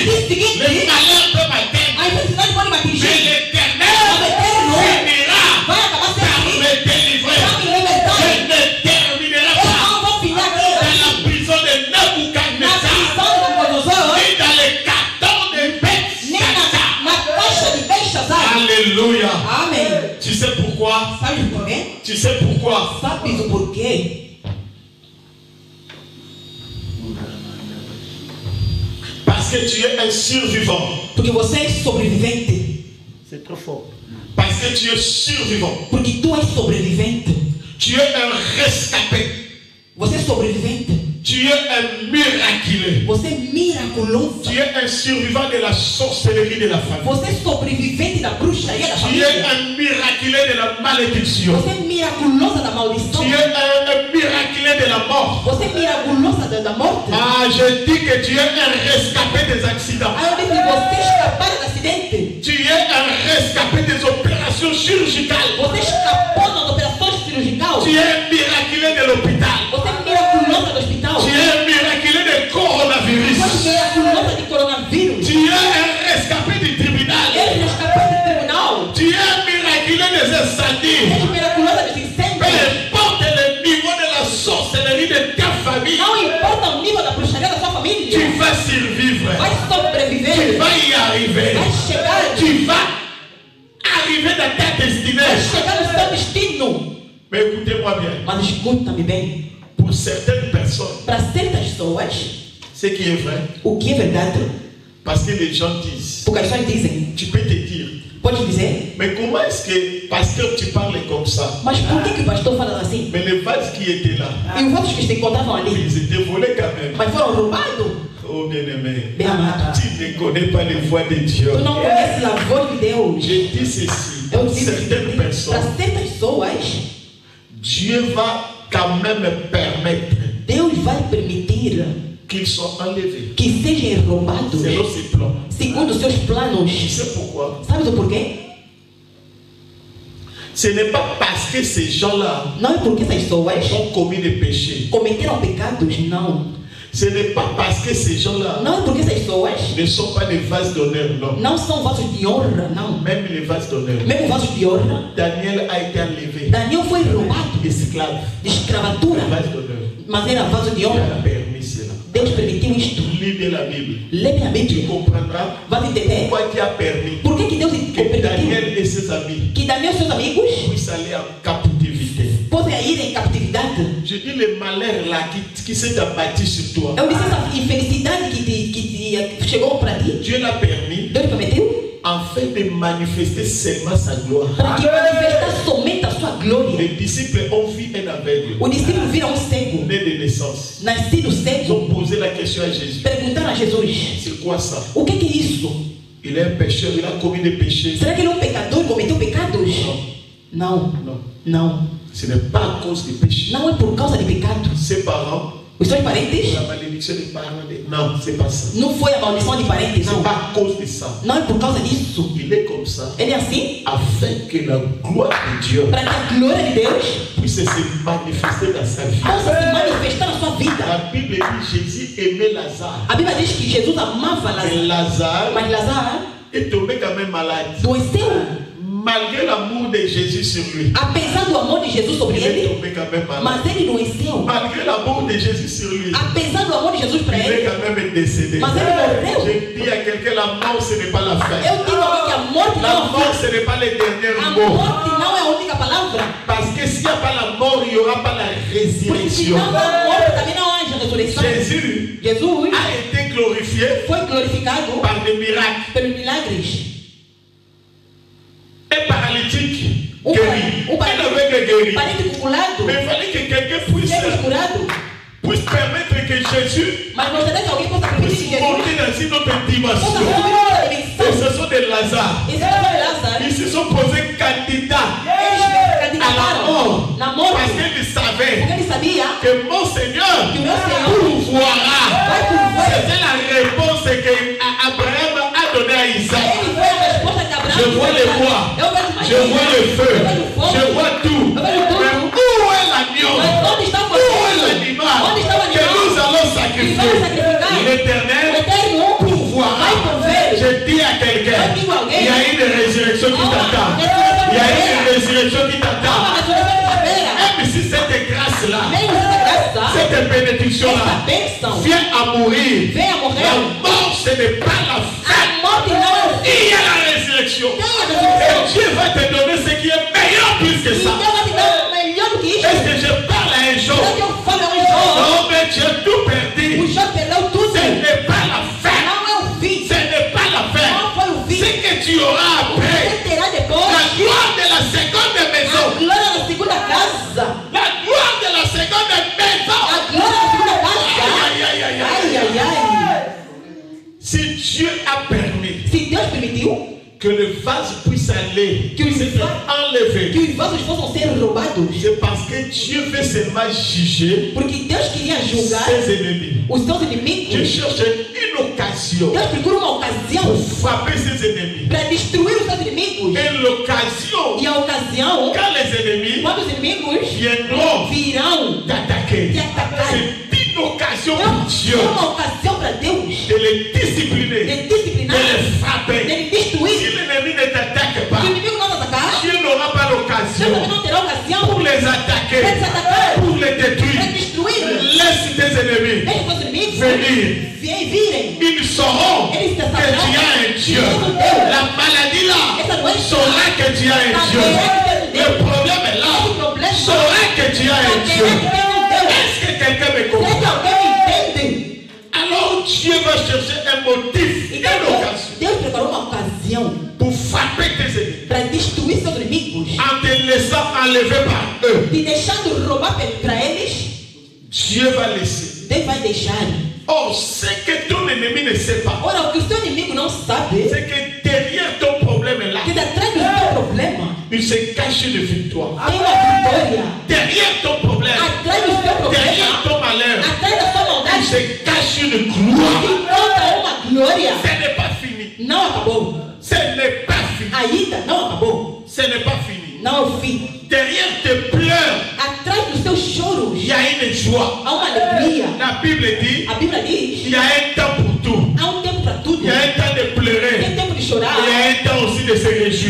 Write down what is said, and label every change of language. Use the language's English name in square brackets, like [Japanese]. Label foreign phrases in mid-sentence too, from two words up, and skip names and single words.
[French] Le malheur peut m'atteindre, mais l'Éternel finira par me délivrer. Je ne terminerai pas dans la prison de Nabucodonosor, ni dans les cartons de Belshazzar. Alléluia. Amen. Tu sais pourquoi? [Portuguese] Sabe por quê? [French] Tu sais pourquoi? [Portuguese] Sabe o porquê? [French] Parce que tu es un survivant. [Portuguese] Porque você é sobrevivente. [French] C'est trop fort. Parce que tu es survivant. [Portuguese] Porque tu és sobrevivente. [French] Tu es un rescapé. [Portuguese] Você é sobrevivente. [French] Tu es un miraculé. [Portuguese] Você é miraculoso. [French] Tu es un survivant de la sorcellerie de la famille. [Portuguese] Você é sobrevivente da bruxaria da [French] Tu es [Portuguese] família. [French] un miraculé de la malédiction. [Portuguese] Você é miraculosa da maldição. [French] Tu es un miraculé de la mort. [Portuguese] Você é miraculosa da morte. [French] Ah, je dis que tu es un rescapé des accidents. [Portuguese] Aí eu digo que você escapou do acidente. [French] Tu es un rescapé des opérations chirurgicales. [Portuguese] Você escapou das operações cirurgicais. [French] Tu es un miraculé de l'hôpital. [Portuguese] Você é miraculosa do hospital. [French] Tu es un miraculé de coronavirus. [Portuguese] Você é miraculosa de coronavírus. [French] Tu es un rescapé du tribunal. [Portuguese] Ele escapou do tribunal. [French] Tu es un miraculé des incendies. [Portuguese] Ele é miraculosa dos [French] Peu [Portuguese] incêndios. [French] importe le niveau de la sorcellerie de ta famille, [Portuguese] Não importa o nível da bruxaria da sua família. [French] tu vas survivre. [Portuguese] Vai [French] Tu [Portuguese] sobreviver. [French] vas y arriver. [Portuguese] Vai chegar. [French] Tu vas arriver dans ta [Portuguese] Vai [French] destinée. [Portuguese] chegar no seu destino. [French] Mais écoutez-moi bien. [Portuguese] Mas escuta-me bem. [French] Pour certaines personnes, [Portuguese] Para certas pessoas, [French] ce qui est vrai, [Portuguese] o que é verdade, [French] parce que les gens disent, [Portuguese] porque as pessoas dizem, [French] tu peux te dire, [Portuguese] pode dizer, [French] mais comment est-ce que, pasteur, tu parles comme ça? [Portuguese] mas por que o pastor fala assim? [French] Mais les vases qui étaient là, [Portuguese] E os outros que se encontravam ali, [French] ils étaient volés quand même. [Portuguese] mas foram roubados? [French] Oh bien-aimé, [Portuguese] Bem amado, [French] tu ne connais pas les voix de Dieu. [Portuguese] tu não conheces a voz de Deus. [French] Je dis ceci, [Portuguese] Eu [French] pour [Portuguese] digo [French] certaines [Portuguese] para [French] personnes, [Portuguese] certas pessoas, [French] Dieu va quand même permettre [Portuguese] Deus vai permitir [French] qu'ils soient enlevés. [Portuguese] que sejam roubados [French] Selon ses plans. [Portuguese] segundo os seus planos. [French] Tu sais pourquoi? [Portuguese] Sabe o porquê? [French] Ce n'est pas parce que ces gens-là [Portuguese] Não é porque essas pessoas [French] ont commis des péchés. [Portuguese] cometeram pecados, não. [French] Ce n'est pas parce que ces gens-là [Portuguese] Não é porque essas pessoas [French] ne sont pas des vases d'honneur, non. [Portuguese] não são vasos de honra, não. [French] Même les vases d'honneur. [Portuguese] Mesmo vasos de honra, [French] Daniel a été enlevé. [Portuguese] Daniel foi roubado [French] Esclave. [Portuguese] de escravatura, [French] Vase d'honneur. [Portuguese] mas era vaso de [French] Dieu a [Portuguese] honra. [French] permis cela. [Portuguese] Deus permitiu isto. [French] Lis bien la Bible. [Portuguese] Lê minha [French] Tu [Portuguese] Bíblia. [French] comprendras [Portuguese] Vai entender [French] pourquoi Dieu a permis [Portuguese] por que Deus [French] que [Portuguese] permitiu [French] Daniel et ses amis [Portuguese] que Daniel e seus amigos [French] puissent aller en captivité. [Portuguese] possam ir em captividade. [French] Je dis le malheur là qui s'est abattu sur toi. [Portuguese] Eu disse essa infelicidade que chegou para ti. [French] Dieu l'a permis [Portuguese] Deus permitiu [French] afin de manifester seulement sa gloire. [Portuguese] para que manifestar somente a sua glória. [French] Les disciples ont vu un aveugle [Portuguese] O discípulo vira cego, [French] né de naissance. [Portuguese] nascido [French] Ils [Portuguese] cego, [French] ont posé la question à Jésus. [Portuguese] perguntaram a Jesus: [French] C'est quoi ça? [Portuguese] o que é isso? [French] Il est un pécheur, il a commis des péchés. [Portuguese] Será que ele é pecador, cometeu pecados? Não, [French] Non. [Portuguese] não. [French] Ce n'est pas à cause des péchés. [Portuguese] Não é por causa de pecado. [French] Ses parents, [Portuguese] Os seus parentes? [French] la malédiction des parents. Non, c'est pas ça. [Portuguese] Não foi a maldição de parentes, [French] C'est [Portuguese] não. [French] pas à cause de ça. [Portuguese] Não é por causa disso. [French] Il est comme ça [Portuguese] Ele é assim [French] afin que la gloire de Dieu [Portuguese] para que a glória de Deus [French] puisse se manifester dans sa vie. [Portuguese] possa se manifestar na sua vida. [French] La Bible dit Jésus aimait Lazare. [Portuguese] A Bíblia diz que Jesus amava [French] Et [Portuguese] Lázaro, [French] Lazare [Portuguese] mas Lázaro [French] est tombé quand même malade. [Portuguese] adoeceu. [French] Malgré l'amour de Jésus sur lui, [Portuguese] Apesar do amor de Jesus sobre [French] il est [Portuguese] ele, [French] tombé quand même malade. [Portuguese] mas ele adoeceu. [French] Malgré l'amour de Jésus sur lui, [Portuguese] Apesar do amor de Jesus para [French] il est [Portuguese] ele, [French] quand même décédé. [Portuguese] mas ele morreu. [French] Je dis à quelqu'un, la mort ce n'est pas la fin. [Portuguese] Eu digo a alguém que a morte [French] La [Portuguese] não é [French] mort ce n'est pas le dernier [Portuguese] a [French] mot. [Portuguese] morte não é a única palavra. [French] Parce que s'il n'y a pas la mort, il n'y aura pas la [Portuguese] Porque se [French] résurrection. [Portuguese] não há morte, também não há ressurreição. [French] Jésus [Portuguese] Jesus [French] a été glorifié glorifié [Portuguese] foi glorificado [French] par des miracles. [Portuguese] pelos milagres. [French] Un paralytique guéri. Un aveugle guéri. [Portuguese] Paralítico curado. [French] Mais il fallait que quelqu'un puisse permettre que Jésus [Portuguese] Mas gostaria que alguém possa permitir que [French] puisse [Portuguese] Jesus [French] monter dans une autre [Portuguese] possa [French] dimension. [Portuguese] subir uma outra [French] Et [Portuguese] dimensão. [French] ce sont des Lazare. [Portuguese] Esse é o Lázaro. [French] Ils se sont posés candidats [Portuguese] Eles [French] à la [Portuguese] candidataram [French] mort. [Portuguese] na morte. [French] Parce qu'ils savaient [Portuguese] Porque ele sabia [French] que mon Seigneur [Portuguese] que o meu Senhor [French] pourvoira. [Portuguese] vai pourvoir. [French] C'était la réponse qu'Abraham a donnée à Isaac. [Portuguese] Ele foi a resposta que Abraão [French] Je vois les bois, [Portuguese] Eu vejo [French] je vois le feu, [Portuguese] eu vejo fogo. [French] je vois tout. [Portuguese] Eu vejo tudo. [French] Mais où est l'agneau? [Portuguese] Mas onde está o [French] Où est [Portuguese] cordeiro? [French] l'animal [Portuguese] Onde está o [French] que [Portuguese] animal? [French] nous allons [Portuguese] Que [French] sacrifier? [Portuguese] vamos sacrificar? O [French] L'Éternel [Portuguese] Eterno [French] pourvoira. [Portuguese] vai prover. [French] Je dis à quelqu'un, [Portuguese] Eu digo a alguém. [French] il y a une résurrection qui t'attend. Il y a une résurrection qui [Portuguese] Há uma [French] t'attend. [Portuguese] ressurreição de espera. [French] Même si cette grâce-là, [Portuguese] Mesmo essa graça, [French] cette [Portuguese] essa [French] bénédiction-là [Portuguese] bênção, [French] vient à mourir, [Portuguese] vem a [French] la [Portuguese] morrer. [French] mort ce n'est pas la fin. [Portuguese] A morte não é o fim. [French] Il y a la résurrection. [Portuguese] Tem a [French] Et [Portuguese] ressurreição. [French] Dieu va te donner ce qui est meilleur plus que [Portuguese] E [French] ça. [Portuguese] Deus vai te dar o melhor do que isso. [French] Est-ce que je parle à un jour? [Portuguese] Será que eu falo a um Jó? [French] Non, mais tu as tout perdu. [Portuguese] O Jó perdeu tudo. [French] Ce n'est pas la fin. [Portuguese] Não é o fim. [French] Ce n'est pas la fin. [Portuguese] Não foi o fim. [French] Ce que tu auras [Portuguese] O que [French] après, [Portuguese] você terá [French] la [Portuguese] depois. [French] gloire de la seconde [Portuguese] A [French] maison. [Portuguese] glória da segunda casa. [French] La gloire de la seconde maison. [Portuguese] A glória da segunda casa. Aïe, aïe, aïe, aïe. Ai, ai, ai. [French] Si Dieu a permis [Portuguese] Se Deus permitiu [French] que le vase puisse aller, Que le puisse être vase- enlevé, [Portuguese] que os vasos possam ser roubados, [French] c'est parce que Dieu veut seulement juger [Portuguese] porque Deus queria julgar [French] ses ennemis. [Portuguese] os seus [French] Dieu [Portuguese] inimigos. [French] cherche une occasion [Portuguese] Deus procura uma ocasião [French] pour frapper ses ennemis. [Portuguese] para destruir os seus inimigos. [French] Et l'occasion, [Portuguese] E a ocasião, [French] quand les ennemis [Portuguese] quando os inimigos [French] viendront [Portuguese] virão [French] t'attaquer, [Portuguese] te atacar, [French] c'est une occasion pour Dieu [Portuguese] é uma ocasião para Deus [French] de les discipliner, [Portuguese] de de disciplinar, [French] les frapper. [Portuguese] de [French] Si [Portuguese] destruir. [French] l'ennemi ne t'attaque pas, [Portuguese] Se o inimigo não atacar, [French] Dieu n'aura pas [Portuguese] Deus [French] l'occasion [Portuguese] também não terá ocasião [French] pour les [Portuguese] para [French] attaquer, [Portuguese] te atacar, [French] pour les [Portuguese] para [French] détruire. [Portuguese] destruir. [French] Laisse tes ennemis [Portuguese] Deixa os seus inimigos [French] venir. [Portuguese] virem. [French] Ils sauront [Portuguese] Eles [French] que tu as un Dieu. La maladie là [Portuguese] Essa doença [French] saura que tu as un Dieu. Le problème est là. [Portuguese] Esse problema [French] Saura que tu as un Dieu. [Portuguese] saberá que tem um Deus. [French] Est-ce que quelqu'un me [Portuguese] Será [French] comprend? [Portuguese] que alguém me entende? [French] Alors Dieu va chercher un motif, une [Portuguese] Então [French] occasion [Portuguese] Deus preparou uma ocasião [French] pour frapper tes ennemis [Portuguese] para destruir seus inimigos, [French] en te laissant enlever par eux. [Portuguese] te deixando roubar para eles. [French] Dieu va laisser. [Portuguese] Deus vai deixar. [French] Or, ce que ton ennemi ne sait pas, [Portuguese] Ora, o que o seu inimigo não sabe [French] c'est que derrière ton problème là, [Portuguese] que atrás do seu problema [French] il se cache une victoire. [Portuguese] tem uma vitória. [French] Derrière ton problème, [Portuguese] Atrás do seu [French] derrière [Portuguese] problema, [French] ton malheur, [Portuguese] atrás da sua [French] il [Portuguese] maldade, [French] se cache une gloire. [Portuguese] encontra uma glória. [French] Ce n'est pas fini. [Portuguese] Não acabou. [French] Ce n'est pas fini. [Portuguese] Ainda não acabou. [French] Ce n'est pas fini. [Portuguese] Não é o fim. [French] Derrière tes pleurs, [Portuguese] Atrás dos seus choros [French] il y a une joie. [Portuguese] há uma alegria. [French] La Bible dit, [Portuguese] A Bíblia diz: [French] il y a un temps pour tout. [Portuguese] há um tempo para tudo. [French] Il y a un temps de pleurer. [Portuguese] Tem tempo de chorar. [French] Il y a un temps aussi de se réjouir.